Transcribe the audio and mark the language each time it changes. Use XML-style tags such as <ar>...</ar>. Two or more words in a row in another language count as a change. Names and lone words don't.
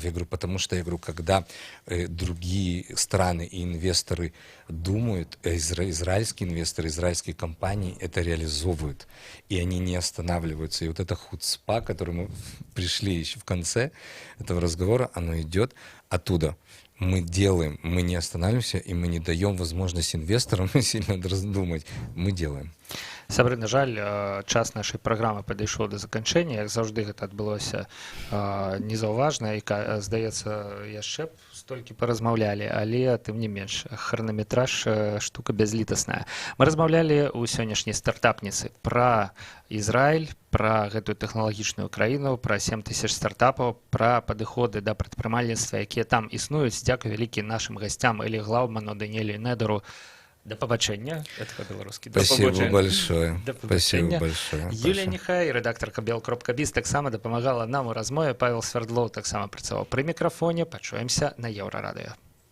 <ru>Я говорю, потому что, когда другие страны и инвесторы думают, израильские инвесторы, израильские компании это реализовывают, и они не останавливаются. И вот эта хуцпа, к которой мы пришли еще в конце этого разговора, оно идет оттуда. Мы делаем, мы не останавливаемся, и мы не даем возможность инвесторам сильно раздумать. Мы делаем.</ru> <be>Сябры, на жаль, час нашай праграмы падышоў да заканчэння. Як заўжды гэта адбылося незаўважна, і, здаецца, яшчэ б столькі паразмаўлялі, але тым не менш, хранаметраж штука бязлітасная. Мы размаўлялі ў сённяшняй стартапніцы пра Ізраіль, пра гэтую тэхналагічную краіну, пра 7 тысяч стартапаў, пра падыходы да прадпрымальніцтва, якія там існуюць. Дзякуй вялікі нашым гасцям Элі Глауману, Даніэлю Недеру.</be> <uk>До побачення.</uk> <ru>Это по-белорусски. Спасибо большое. Спасибо большое.</ru> <be>Юлія Нехай, редакторка bel.biz, таксама дапамагала нам у размове. Павел Свердлоў таксама працаваў пры мікрафоне. Пачуемся на Еўрарадыё.</be>